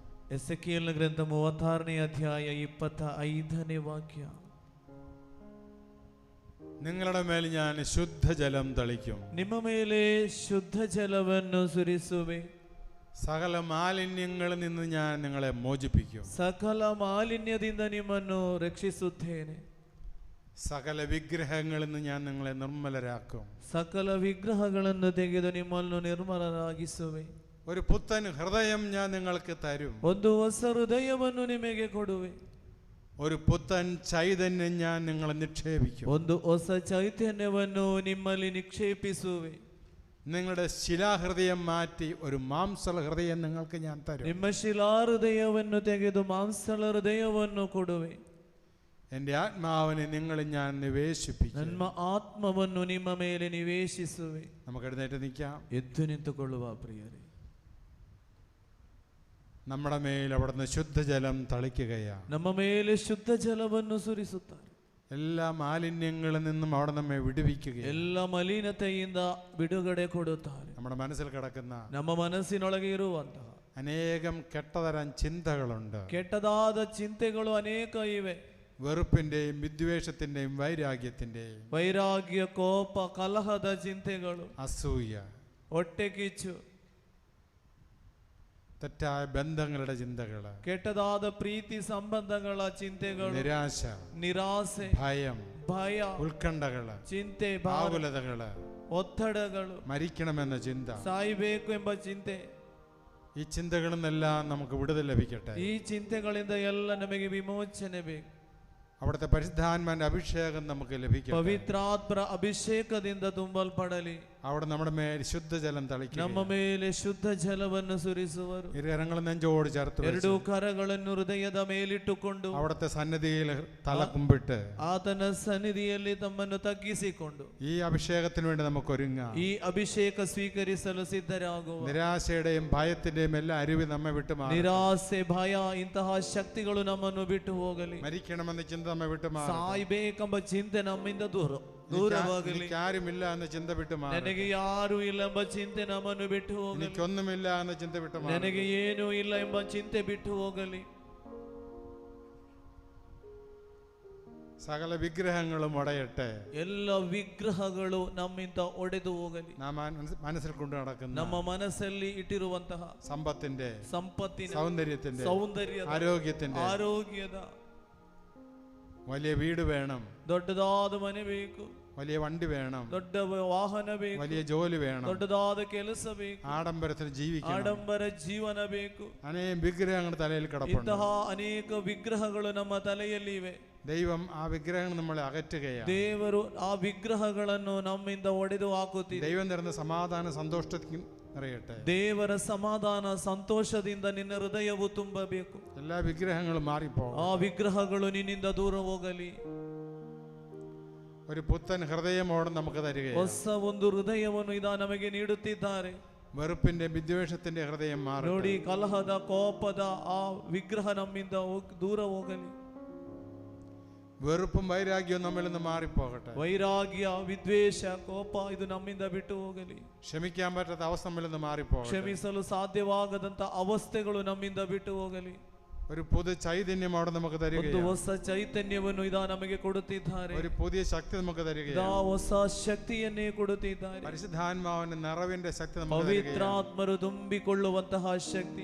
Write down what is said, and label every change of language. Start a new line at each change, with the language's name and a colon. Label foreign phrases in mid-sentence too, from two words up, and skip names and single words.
Kannada: ಎಸೆಕಿಯೇಲನ ಗ್ರಂಥ 36ನೇ ಅಧ್ಯಾಯ 25ನೇ ವಾಕ್ಯ.
Malayalam: നിങ്ങളുടെ മേൽ ഞാൻ ശുദ്ധജലം തളിക്കും.
Kannada: ನಿಮ್ಮ ಮೇಲೆ ಶುದ್ಧ ಜಲವನ್ನು ಸುರಿಸುವೆ.
Malayalam: സകല മാലിന്യങ്ങളിൽ നിന്ന് ഞാൻ നിങ്ങളെ മോചിപ്പിക്കും.
Kannada: ಸಕಲ ಮಾಲಿನ್ಯದಿಂದ ನಿಮ್ಮನ್ನು ರಕ್ಷಿಸುತ್ತೇನೆ.
Malayalam: സകല വിഗ്രഹങ്ങളിൽ നിന്ന് ഞാൻ നിങ്ങളെ നിർമ്മലരാക്കും.
Kannada: ಸಕಲ ವಿಗ್ರಹಗಳನ್ನು ತೆಗೆದು ನಿಮ್ಮನ್ನು ನಿರ್ಮಲರಾಗಿಸುವೆ.
Malayalam: ഒരു പുത്തൻ ഹൃദയം ഞാൻ നിങ്ങൾക്ക് തരും.
Kannada: ಒಂದು ಹೊಸ ಹೃದಯವನ್ನು ನಿಮಗೆ ಕೊಡುವೆ.
Malayalam: ഒരു പുത്തൻ ചൈതന്യം ഞാൻ നിങ്ങളെ നിക്ഷേപിക്കും.
Kannada: ಒಂದು ಹೊಸ ಚೈತನ್ಯವನ್ನು ನಿಮ್ಮಲ್ಲಿ ನಿಕ್ಷೇಪಿಸುವೆ.
Malayalam: നിങ്ങളുടെ ശിലാഹൃദയം മാറ്റി ഒരു മാംസള ഹൃദയം നിങ്ങൾക്ക് ഞാൻ തരും.
Kannada: ನಿಮ್ಮ ಶಿಲಾಹೃದಯವನ್ನು ತೆಗೆದು ಮಾಂಸಳ ಹೃದಯವನ್ನು ಕೊಡುವೆ.
Malayalam: എൻ്റെ ആത്മാവിനെ നിങ്ങളിൽ ഞാൻ നിവേശിപ്പിക്കും.
Kannada: ನನ್ನ ಆತ್ಮವನ್ನು ನಿಮ್ಮ ಮೇಲೆ ನಿವೇಶಿಸುವೆ.
Malayalam: നമുക്ക് എഴുന്നേറ്റ് നിൽക്കാം.
Kannada: ಎದ್ದು ನಿಂತುಕೊಳ್ಳುವ ಪ್ರಿಯರೇ.
Malayalam: നമ്മുടെ മേൽ അവിടുന്ന് ശുദ്ധജലം തളിക്കുകയാണ്.
Kannada: ನಮ್ಮ ಮೇಲೆ ಶುದ್ಧ ಜಲವನ್ನು ಸುರಿಸುತ್ತಾರೆ.
Malayalam: എല്ലാ മാലിന്യങ്ങളിൽ നിന്നും അവിടെ നമ്മെ വിടുവിക്കുകയാണ്.
Kannada: ಎಲ್ಲ ಮಲಿನತೆಯಿಂದ ಬಿಡುಗಡೆ ಕೊಡುತ್ತಾರೆ.
Malayalam: നമ്മുടെ മനസ്സിൽ കിടക്കുന്ന
Kannada: ನಮ್ಮ ಮನಸ್ಸಿನೊಳಗೆ ಇರುವಂತಹ
Malayalam: അനേകം കെട്ടതരം ചിന്തകളുണ്ട്.
Kannada: ಕೆಟ್ಟದಾದ ಚಿಂತೆಗಳು ಅನೇಕ ಇವೆ.
Malayalam: വെറുപ്പിന്റെയും വിദ്വേഷത്തിന്റെയും വൈരാഗ്യത്തിന്റെയും
Kannada: ವೈರಾಗ್ಯ, ಕೋಪ, ಕಲಹದ ಚಿಂತೆಗಳು,
Malayalam: അസൂയ,
Kannada: ಹೊಟ್ಟೆ ಕಿಚ್ಚು,
Malayalam: തെറ്റായ ബന്ധങ്ങളുടെ ചിന്തകള്,
Kannada: ಕೆಟ್ಟದಾದ ಪ್ರೀತಿ ಸಂಬಂಧಗಳ ಚಿಂತೆಗಳು,
Malayalam: നിരാശ,
Kannada: ನಿರಾಸೆ,
Malayalam: ഭയം,
Kannada: ಭಯ,
Malayalam: ഉത്കണ്ഠകള്,
Kannada: ಚಿಂತೆ,
Malayalam: ആകുലതകള്,
Kannada: ಒತ್ತಡಗಳು,
Malayalam: മരിക്കണമെന്ന ചിന്ത,
Kannada: ಸಾಯಬೇಕು ಎಂಬ ಚಿಂತೆ,
Malayalam: ഈ ചിന്തകളിൽ നിന്നെല്ലാം നമുക്ക് വിടുതൽ ലഭിക്കട്ടെ.
Kannada: ಈ ಚಿಂತೆಗಳಿಂದ ಎಲ್ಲ ನಮಗೆ ವಿಮೋಚನೆ ಬೇಕು.
Malayalam: അവിടുത്തെ പരിശുദ്ധാത്മാവിന്റെ അഭിഷേകം നമുക്ക് ലഭിക്കട്ടെ.
Kannada: ಪವಿತ್ರಾತ್ಮರ ಅಭಿಷೇಕದಿಂದ ತುಂಬಲ್ಪಡಲಿ.
Malayalam: അവിടെ നമ്മുടെ മേൽ ശുദ്ധജലം തളിക്കും.
Kannada: ನಮ್ಮ ಮೇಲೆ ಶುದ್ಧ ಜಲವನ್ನು ಸುರಿಸುವರು.
Malayalam: ഇരുകരങ്ങൾ നെഞ്ചോട് ചേർത്ത്
Kannada: ಎರಡು ಕರಗಳನ್ನು ಹೃದಯದ ಮೇಲಿಟ್ಟುಕೊಂಡು
Malayalam: അവിടുത്തെ സന്നിധിയിൽ തല കുമ്പിട്ട്
Kannada: ಆತನ ಸನ್ನಿಧಿಯಲ್ಲಿ ತಮ್ಮನ್ನು ತಗ್ಗಿಸಿಕೊಂಡು
Malayalam: ഈ അഭിഷേകത്തിന് വേണ്ടി നമുക്ക് ഒരുങ്ങാം.
Kannada: ಈ ಅಭಿಷೇಕ ಸ್ವೀಕರಿಸಲು ಸಿದ್ಧರಾಗುವ.
Malayalam: നിരാശയുടെയും ഭയത്തിന്റെയും എല്ലാ അരുവി നമ്മെ വിട്ടു മാറും.
Kannada: ನಿರಾಸೆ, ಭಯ ಇಂತಹ ಶಕ್ತಿಗಳು ನಮ್ಮನ್ನು ಬಿಟ್ಟು ಹೋಗಲಿ.
Malayalam: മരിക്കണമെന്ന ചിന്ത നമ്മെ വിട്ടു മാറും.
Kannada: ಸಾಯ್ಬೇಕೆಂಬ ಚಿಂತೆ ನಮ್ಮಿಂದ ದೂರವಾಗಲಿ.
Malayalam: എനിക്ക് ആരുമില്ല എന്ന ചിന്ത വിട്ടു മാറും.
Kannada: ನನಗೆ ಯಾರು ಇಲ್ಲ ಎಂಬ ಚಿಂತೆ ನಮ್ಮನ್ನು ಬಿಟ್ಟು ಹೋಗಲಿ.
Malayalam: എനിക്കൊന്നുമില്ല എന്ന ചിന്ത വിട്ടു മാറും.
Kannada: ನನಗೆ ಏನೂ ಇಲ್ಲ ಎಂಬ ಚಿಂತೆ ಬಿಟ್ಟು ಹೋಗಲಿ.
Malayalam: സകല വിഗ്രഹങ്ങളും ഉടയട്ടെ.
Kannada: ಎಲ್ಲ ವಿಗ್ರಹಗಳು ನಮ್ಮಿಂದ ಒಡೆದು ಹೋಗಲಿ.
Malayalam: നാം മനസ്സിൽ കൊണ്ടു നടക്കുന്ന
Kannada: ನಮ್ಮ ಮನಸ್ಸಲ್ಲಿ ಇಟ್ಟಿರುವಂತಹ
Malayalam: സമ്പത്തിന്റെ,
Kannada: സമ്പತ್ತಿನ, സൗന്ദರ್ಯ, ಆರೋಗ್ಯದ,
Malayalam: വലിയ വീട് വേണം,
Kannada: ದೊಡ್ಡದಾದ ಮನೆ ಬೇಕು,
Malayalam: വലിയ വണ്ടി വേണം,
Kannada: ದೊಡ್ಡ ವಾಹನ ಬೇಕು,
Malayalam: വലിയ ജോലി വേണം,
Kannada: ದೊಡ್ಡದಾದ ಕೆಲಸ ಬೇಕು,
Malayalam: ആഡംബരത്തിൽ ജീവിക്കണം,
Kannada: ಆಡಂಬರ ಜೀವನ ಬೇಕು.
Malayalam: അനേകം വിഗ്രഹങ്ങൾ തലയിൽ കിടപ്പുണ്ട്.
Kannada: ಇಂತಹ ಅನೇಕ ವಿಗ್ರಹಗಳು ನಮ್ಮ ತಲೆಯಲ್ಲಿ ಇವೆ.
Malayalam: ദൈവം ആ വിഗ്രഹങ്ങൾ നമ്മളെ അകറ്റുകയാണ്.
Kannada: ದೇವರು ಆ ವಿಗ್ರಹಗಳನ್ನು ನಮ್ಮಿಂದ ಒಡೆದು ಹಾಕುತ್ತಿದೆ.
Malayalam: ദൈവം തരുന്ന സമാധാന സന്തോഷത്തിൽ നിറയട്ടെ.
Kannada: ದೇವರ ಸಮಾಧಾನ ಸಂತೋಷದಿಂದ ನಿನ್ನ ಹೃದಯವು ತುಂಬಬೇಕು.
Malayalam: എല്ലാ വിഗ്രഹങ്ങളും മാറിപ്പോകും.
Kannada: ಆ ವಿಗ್ರಹಗಳು ನಿನ್ನಿಂದ ದೂರ ಹೋಗಲಿ.
Malayalam: ഒരു പുത്തൻ ഹൃദയമോടെ നമുക്ക് തരികയാണ്.
Kannada: ಹೊಸ ಒಂದು ಹೃದಯವನ್ನು ಇದ ನಮಗೆ ನೀಡುತ್ತಿದ್ದಾರೆ.
Malayalam: വെറുപ്പിന്റെ വിദ്വേഷത്തിന്റെ ഹൃദയം മാറി.
Kannada: ನೋಡಿ, ಕಲಹದ, ಕೋಪದ ಆ ವಿಗ್ರಹ ನಮ್ಮಿಂದ ದೂರ ಹೋಗಲಿ.
Malayalam: വെറുപ്പും വൈരാഗ്യവും നമ്മിൽ നിന്ന് മാറിപ്പോകട്ടെ.
Kannada: ವೈರಾಗ್ಯ, ವಿದ್ವೇಷ, ಕೋಪ ಇದು ನಮ್ಮಿಂದ ಬಿಟ್ಟು ಹೋಗಲಿ.
Malayalam: ക്ഷമിക്കാൻ പറ്റാത്ത അവസ്ഥ നമ്മിൽ നിന്ന് മാറിപ്പോകട്ടെ.
Kannada: ಕ್ಷಮಿಸಲು ಸಾಧ್ಯವಾಗದಂತ ಅವಸ್ಥೆಗಳು ನಮ್ಮಿಂದ ಬಿಟ್ಟು ಹೋಗಲಿ.
Malayalam: ഒരു പുതിയ ചൈതന്യം അവിടെ നമുക്ക് തരികയാണ്.
Kannada: ಒಂದು ಹೊಸ ಚೈತನ್ಯವನ್ನು ಇದ ನಮಗೆ ಕೊಡುತ್ತಿದ್ದಾರೆ.
Malayalam: ഒരു പുതിയ ശക്തി നമുക്ക് തരികയാണ്.
Kannada: ಹೊಸ ಶಕ್ತಿಯನ್ನೇ ಕೊಡುತ್ತಿದ್ದಾರೆ.
Malayalam: പരിശുദ്ധാത്മാവിന്റെ നിറവിന്റെ ശക്തി നമുക്ക് തരികയാണ്.
Kannada: ಪವಿತ್ರಾತ್ಮರು ತುಂಬಿಕೊಳ್ಳುವಂತಹ ಶಕ್ತಿ,